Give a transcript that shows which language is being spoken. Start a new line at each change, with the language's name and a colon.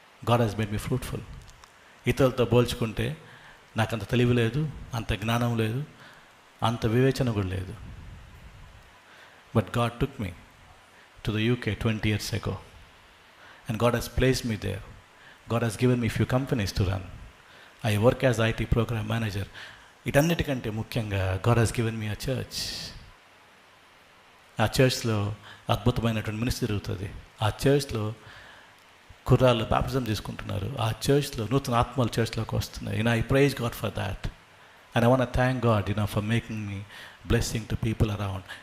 English: God has made me fruitful.
Telugu: ఇతరులతో పోల్చుకుంటే నాకు అంత తెలివి లేదు, అంత జ్ఞానం లేదు, అంత వివేచన కూడా లేదు.
English: But God took me to the UK 20 years ago. And God has placed me there. God has given me few companies to run. I work as IT program manager.
Telugu: ఇటన్నిటికంటే ముఖ్యంగా
English: God has given me a church.
Telugu: ఆ చర్చ్లో అద్భుతమైనటువంటి ministry జరుగుతుంది. ఆ చర్చ్లో కుర్రాళ్ళు baptism తీసుకుంటున్నారు. ఆ చర్చ్లో నూతన ఆత్మలు చర్చ్లోకి వస్తున్నాయి.
English: I praise God for that. And I want to thank God, for making me blessing to people around.